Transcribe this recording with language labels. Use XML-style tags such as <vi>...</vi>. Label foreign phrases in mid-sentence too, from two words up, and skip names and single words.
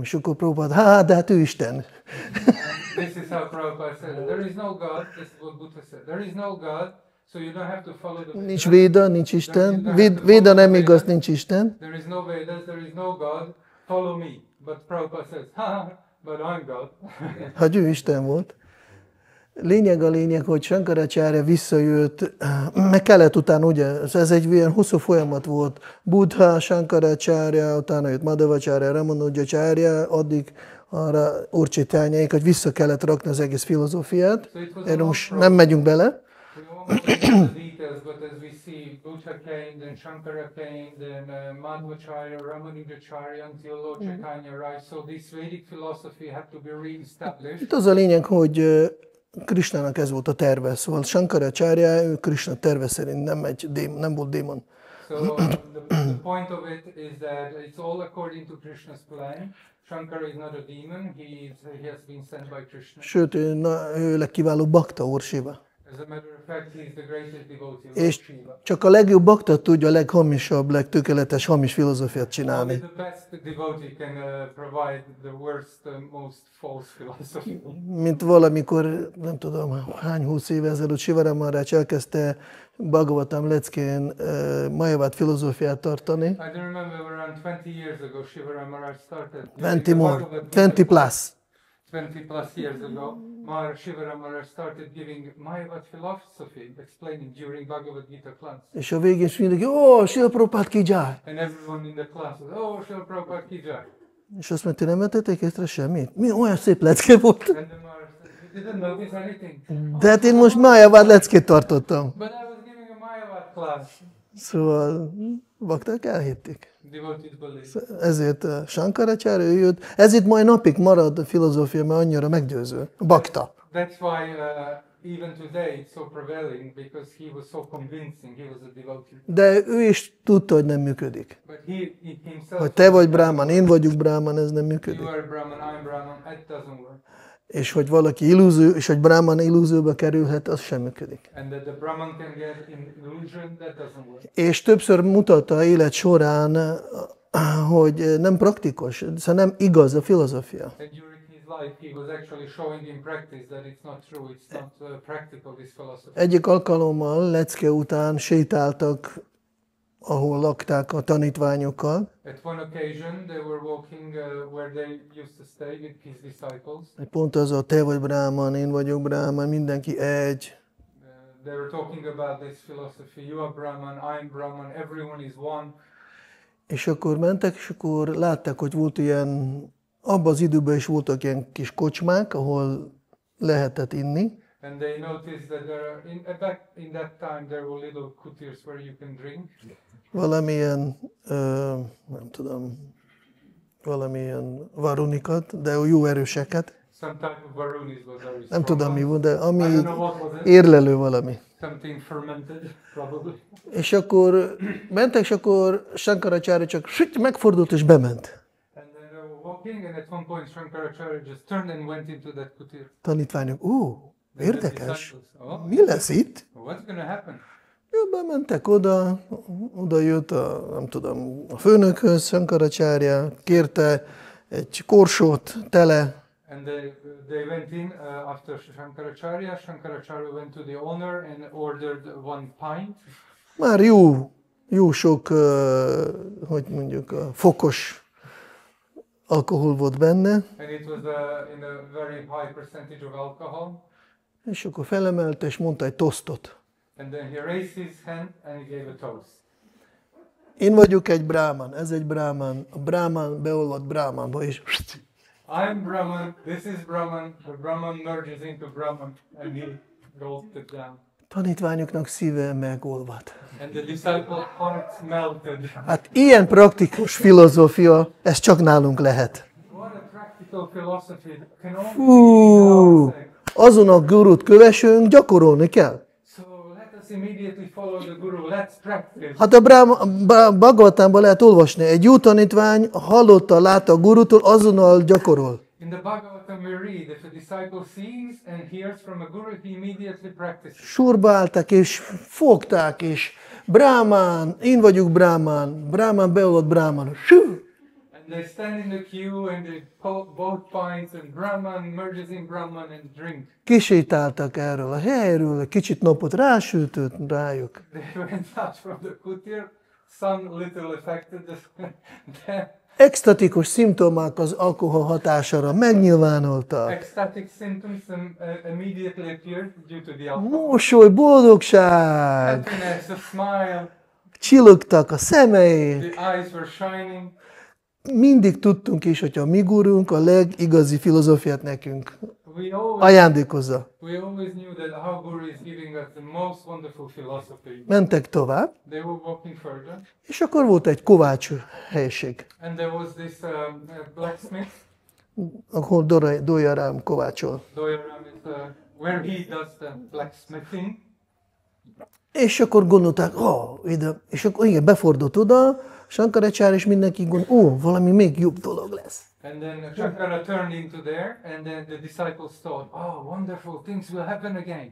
<hu>És akkor Prabhupád, de hát ő Isten.</hu> <en>This is how Prabhupada said, there is no God, this is what Buddha said, there is no God, so you don't have to follow the Vedas.</en> <hu>Nincs véda, nincs Isten. Véda nem igaz, nincs Isten.</hu> <en>There is no Vedas, there is no God, follow me. But Prabhupada says, but I'm God.</en> <hu>Hát ő Isten volt. Lényeg, hogy Shankaracharya visszajött, meg kellett utána, ugye, ez egy ilyen hosszú folyamat volt. Buddha, Shankaracharya, utána jött Madhavacharya, Ramanujacharya, addig arra Urcsitányáig, hogy vissza kellett rakni az egész filozófiát. Erre most nem megyünk bele.</hu> <en>We won't go into the details, but as we see, Buddha came, then Shankara came, then Madhvacharya, Ramanujacharya, until Lord Chaitanya arrived. So this Vedic philosophy had to be re-established.</en> <hu>Itt az a lényeg, hogy Krisnának ez volt a terve, szóval Sankaracharya, ő Krisna terve szerint nem volt démon.</hu> <en>So the point of it is that it's all according to Krishna's plan. Shankara is not a demon, he has been sent by Krishna.</en> <hu>Sőt, ő legkiváló bakta, Úr Siva.</hu> <en>As a matter of fact, he is the greatest devotee of</en> <hu>És</hu> <en>Shiva.</en> <hu>csak a legjobb bakta tudja a leghamisabb, legtökéletes hamis filozófiát</hu> <en>Only</en> <hu>csinálni.</hu> <en>the best devotee can provide the worst, most false philosophy.</en> <hu>Mint valamikor, nem tudom, hány 20 éve ezelőtt Sivara Maharaj elkezdte Bhagavatam leckén Mayavad filozófiát tartani.</hu> <en>I don't remember around 20 years ago Shivara Maharaj started. 20 more, 20 plus. 20 plus years ago, Shivara Maharaj started giving Mayavad philosophy, explaining during Bhagavad Gita class.</en> <hu>És a végén is mindenki, ó, Srila Prabhupád</hu> <hi>की जय!</hi> <en>And everyone in the class was, oh, Srila Prabhupada</en> <hi>की जय.</hi> <hu>És azt mondta, nem vettétek észre semmit? Mi olyan szép lecke volt?</hu> <en>And the Maharaj said, you didn't notice anything.</en> <hu>De hát én most Mayavad leckét tartottam.</hu> <en>But I was giving a Mayavad class.</en> <hu>Szóval bakták elhitték.</hu> <en>Devotees believe.</en> <hu>Ezért Sankaracharya ő jött, ezért mai napig marad a filozófia, mert annyira meggyőző. Bakta.</hu> <en>That's why even today it's so prevailing, because he was so convincing, he was a devotee.</en> <hu>De ő is tudta, hogy nem működik.</hu> <en>But he himself,</en> <hu>Hogy te vagy Brahman, én vagyok Brahman, ez nem működik.</hu> <en>you are Brahman, I'm Brahman, it doesn't work.</en> <hu>És hogy valaki illúzió, és hogy Brahman illúzióba kerülhet, az sem működik.</hu> <en>And that the Brahman can get in illusion, that doesn't work.</en> <hu>És többször mutatta élet során, hogy nem praktikus, szóval nem igaz a filozófia.</hu> <en>And during his life, he was actually showing in practice that it's not true, it's not practical, this philosophy.</en> <hu>Egyik alkalommal lecke után sétáltak, ahol lakták a tanítványokkal.</hu> <en>At one occasion, they were walking where they used to stay with his disciples.</en> <hu>Pont az a te vagy Brahman, én vagyok Brahman, mindenki egy.</hu> <en>They were talking about this philosophy. You are Brahman, I'm Brahman, everyone is one.</en> <hu>És akkor mentek, és akkor látták, hogy volt ilyen, abban az időben is voltak ilyen kis kocsmák, ahol lehetett inni.</hu> <en>And they noticed that back in that time there were little kutirs where you can drink.</en> <hu>Valamilyen, nem tudom, valamilyen varunikat, de jó erőseket.</hu> <en>Some type of varunis was very strong.</en> <hu>Nem tudom mi volt, de ami</hu> <en>I don't know what was it.</en> <hu>érlelő valami.</hu> <en>Something fermented, probably.</en> <hu>És akkor mentek, és akkor Sankaracharya csak megfordult és bement.</hu> <en>And then they were walking, and at one point Shankaracharya just turned and went into that kutir.</en> <hu>Tanítványok, érdekes,</hu> <en>Oh,</en> <hu>mi lesz itt?</hu> <en>what's going to happen?</en> <hu>Bementek oda jött nem tudom, a főnökhöz, Sankaracharya, kérte egy korsót tele,</hu> <en>And they went in after Shankaracharya. Shankaracharya went to the owner and ordered one pint.</en> <hu>már jó sok, hogy mondjuk, fokos alkohol volt benne,</hu> <en>And it was in a very high percentage of alcohol.</en> <hu>és akkor felemelte, és mondta egy tosztot.</hu> <en>And then he raised his hand and he gave a toast.</en> <hu>Én vagyok egy Brahman, ez egy Brahman, a Brahman beolvadt Brahmanba, és</hu> <en>I'm Brahman, this is Brahman, the Brahman merges into Brahman, and he gulped it down.</en> <hu>tanítványoknak szíve megolvadt.</hu> <en>And the disciple heart melted.</en> <hu>Hát ilyen praktikus filozófia, ez csak nálunk lehet.</hu> <en>What a practical philosophy. Can only</en> <hu>Fú, azon a gurút kövessünk, gyakorolni kell.</hu> <en>So let us immediately follow the Guru. Let's practice.</en> <hu>Hát a Bhagavatamban lehet olvasni, egy jó tanítvány hallotta, látta a gurútól, azonnal gyakorol.</hu> <en>In the Bhagavatam we read, if a disciple sees and hears from a Guru, he immediately practices.</en> <hu>Sorba álltak, és fogták, és Brahman, én vagyok Brahman, Brahman beolvadt Brahman.</hu> <en>And they stand in the queue and they pull both pints and Brahman merges in Brahman and drink.</en> <hu>Kisétáltak erről a helyről, kicsit napot rásütött rájuk.</hu> <en>They went out from the kutir, sun little affected them.</en> <hu>Extatikus szimptomák az alkohol hatására megnyilvánultak.</hu> <en>Ecstatic symptoms immediately appeared due to the alcohol.</en> <hu>Mosoly, boldogság,</hu> <en>Happiness, a smile,</en> <hu>csillogtak a szemeik.</hu> <en>the eyes were shining.</en> <hu>Mindig tudtunk is, hogy a mi gurunk a legigazi filozófiát nekünk</hu> <en>We always</en> <hu>ajándékozza.</hu> <en>knew that our Guru is giving us the most wonderful philosophy.</en> <hu>Mentek tovább,</hu> <en>They were walking further,</en> <hu>és akkor volt egy kovács helység,</hu> <en>and there was this blacksmith.</en> <hu>ahol Dolyarám kovácsol.</hu> <en>Doyaram is where he does the blacksmithing.</en> <hu>És akkor gondolták, ide, és akkor igen, befordult oda, Sankaracsáry, és mindenki gondol, valami még jobb dolog lesz.</hu> <en>And then Shankara turned into there, and then the disciples thought, wonderful, things will happen again.</en>